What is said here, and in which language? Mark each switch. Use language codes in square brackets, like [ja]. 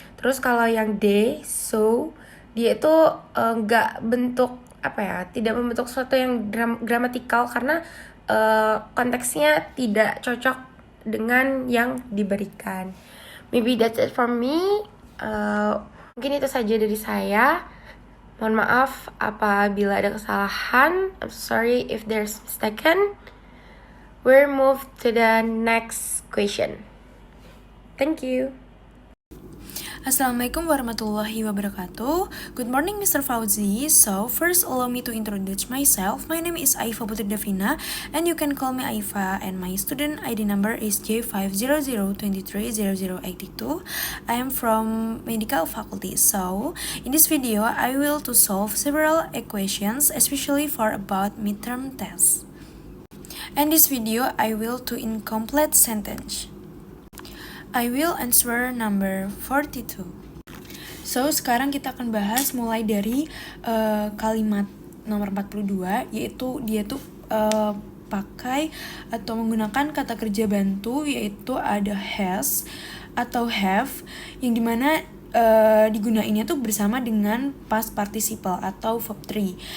[id] Terus kalau yang D, so, dia itu gak bentuk tidak membentuk sesuatu yang gramatikal karena konteksnya tidak cocok dengan yang diberikan. [en] Maybe that's it from me. [id] Mungkin itu saja dari saya. Mohon maaf apabila ada kesalahan. [en] I'm sorry if there's mistaken. We'll move to the next question. Thank you. Assalamualaikum warahmatullahi wabarakatuh. Good morning, Mr. Fauzi. So, first allow me to introduce myself. My name is Aifa Putri Davina, and you can call me Aifa, and my student ID number is J500230082. I am from Medical Faculty. So, in this video, I will to solve several equations, especially for about midterm tests. And this video, I will to incomplete sentence. I will answer number 42. [id] So, sekarang kita akan bahas mulai dari kalimat nomor 42, yaitu dia tuh pakai atau menggunakan kata kerja bantu, yaitu ada has atau have, yang dimana digunainnya tuh bersama dengan past participle atau verb 3.